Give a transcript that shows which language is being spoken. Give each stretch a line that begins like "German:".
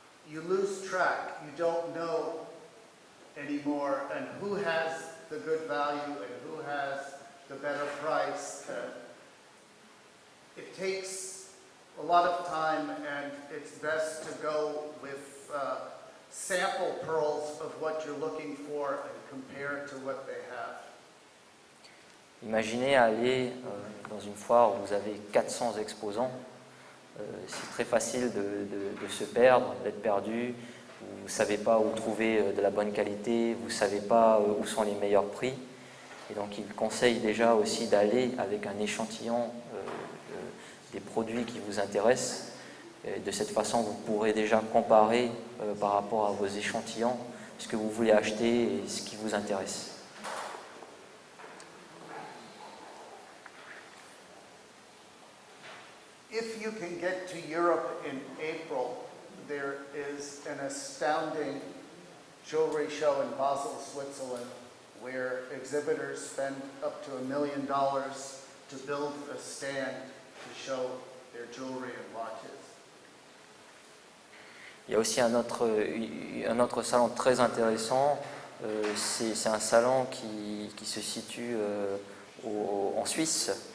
English: You lose track, you don't know anymore, and who has the good value and who has the better price. It takes a lot of time, and it's best to go with sample pearls of what you're looking for and compare to what they have.
French: Imaginez aller dans une foire où vous avez 400 exposants. C'est très facile de se perdre, d'être perdu. Vous ne savez pas où trouver de la bonne qualité, vous ne savez pas où sont les meilleurs prix. Et donc il conseille déjà aussi d'aller avec un échantillon des produits qui vous intéressent. Et de cette façon, vous pourrez déjà comparer par rapport à vos échantillons ce que vous voulez acheter et ce qui vous intéresse.
English: If you can get to Europe in April, there is an astounding jewelry show in Basel, Switzerland, where exhibitors spend up to $1 million to build a stand to show their jewelry and watches.
French: Il y a aussi un autre salon très intéressant. C'est un salon qui se situe en Suisse.